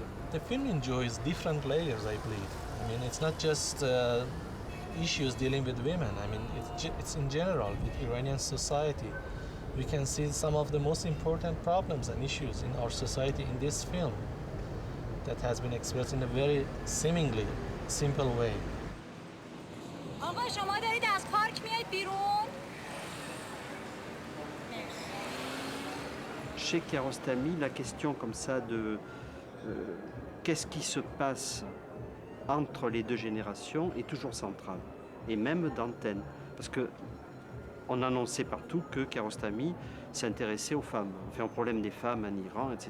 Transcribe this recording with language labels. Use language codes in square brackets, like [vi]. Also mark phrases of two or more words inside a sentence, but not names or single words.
[en] The film enjoys different layers, I believe. I mean, it's not just issues dealing with women. I mean, it's in general with Iranian society. We can see some of the most important problems and issues in our society in this film that has been expressed in a very seemingly simple way. [fa] آقا شما دارید از پارک میایید بیرون؟ [fr] Chez Kiarostami, la question comme ça de qu'est-ce qui se passe entre les deux générations est toujours centrale, et même d'antenne, parce que on annonçait partout que Kiarostami s'intéressait aux femmes, enfin au problème des femmes en Iran, etc.